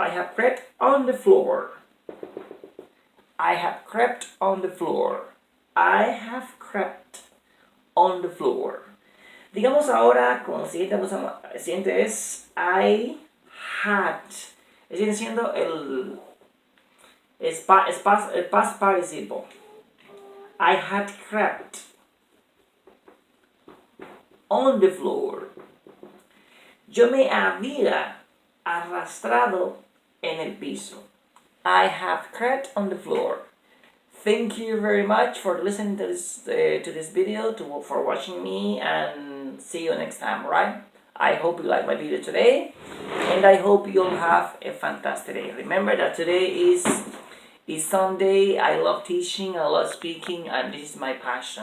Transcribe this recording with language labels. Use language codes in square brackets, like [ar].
[en] I have crept on the floor. I have crept on the floor. I have crept on the floor. [es] Digamos ahora, con el siguiente es [en] I had. [es] Sigue siendo el past participle. [en] I had crept on the floor. [es] Yo me había arrastrado en el piso. [en] I have crept on the floor. Thank you very much for listening to this video, for watching me, and see you next time, right? I hope you like my video today, and I hope you'll have a fantastic day. Remember that today is Sunday. I love teaching, I love speaking, and this is my passion.